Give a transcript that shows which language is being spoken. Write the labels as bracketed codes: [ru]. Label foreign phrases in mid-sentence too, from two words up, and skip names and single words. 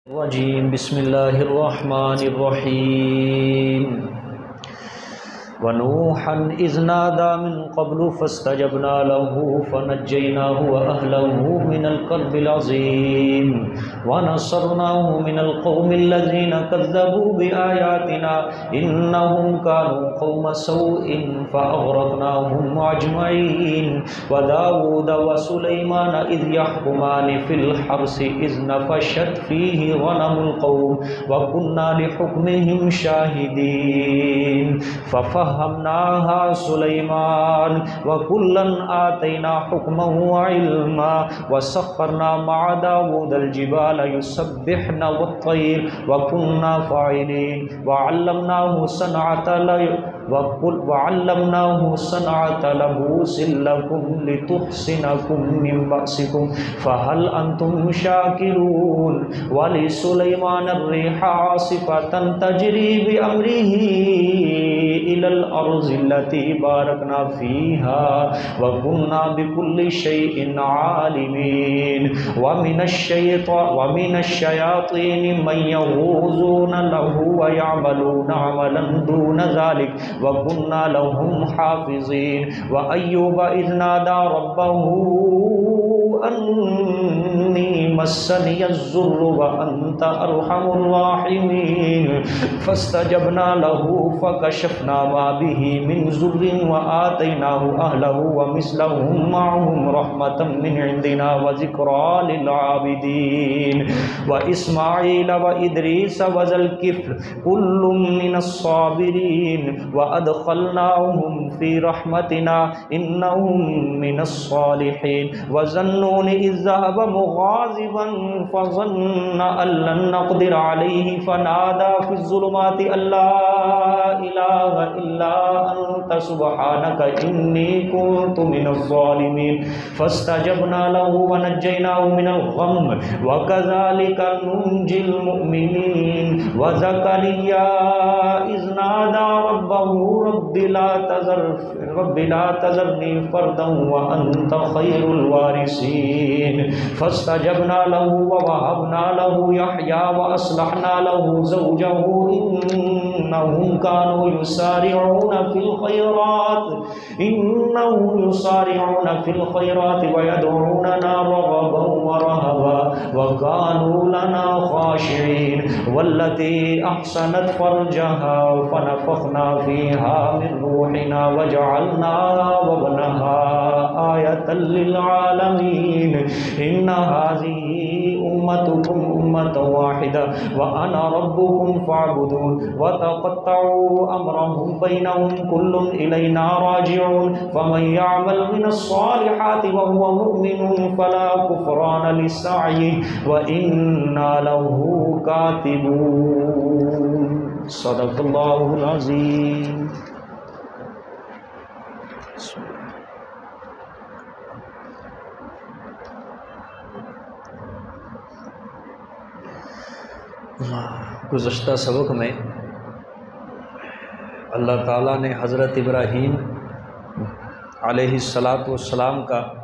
[ar] وجيم بسم الله الرحمن الرحيم ونوحا إذ نادى من قبل فاستجبنا له فنجيناه وأهله من الكرب العظيم ونصرناه من القوم الذين كذبوا بآياتنا إنهم كانوا قوم سوء فأغرقناهم أجمعين و داود وسليمان إذ يحكمان في الحرث إذ نفشت فيه غنم القوم وكنا لحكمهم شاهدين ففهمناها سليمان وكلا آتينا حكما وعلما وسخرنا مع داود الجبال يسبحن والطير وكنا فاعلين وعلمناه صنعة لبوس لكم لتحصنكم من بأسكم فهل أنتم شاكرون ولسليمان الريح عاصفة تجري بأمره إلى الأرض التي باركنا فيها وكنا بكل شيء عالمين و من الشياطين من يغوصون له ويعملون عملا دون ذلك وكنا لهم حافظين وأيوب إذ نادى ربه أني مسني الضر وأنت أرحم الراحمين فاستجبنا له فكشفنا ما به من ضر وآتيناه أهله ومثلهم معهم رحمة من عندنا وذكرى للعابدين وإسماعيل وإدريس وذا الكفل كل من الصابرين وأدخلناهم في رحمتنا إنهم من الصالحين وذا النون إذ ذهب مغاضبا فظن أن لن نقدر عليه فنادى في الظلمات أن لا إله إلا أنت سبحانك إني كنت من الظالمين فاستجبنا له ونجيناه من الغم وكذلك ننجي المؤمنين وزكريا إذ نادى ربه رب لا تذرني فردا وأنت خير الوارثين فاستجبنا له ووهبنا له يحيى وأصلحنا له زوجه إنهم كانوا يسارعون في الخيرات ويدعوننا رغبا ورهبا وكانوا لنا خاشعين والتي أحصنت فرجها فنفخنا فيها من روحنا وجعلناها وابنها آية لل العالمين إن هذه أمتكم أمة واحدة وأنا ربكم فاعبدون وتقطعوا أمرهم بينهم كل إلينا راجعون فمن يعمل من الصالحات وهو مؤمن فلا كفران لسعيه وإنا له كاتبون صدق الله العظيم. [ur] گزشتہ سبق میں اللہ تعالی نے حضرت ابراہیم علیہ الصلوۃ والسلام کا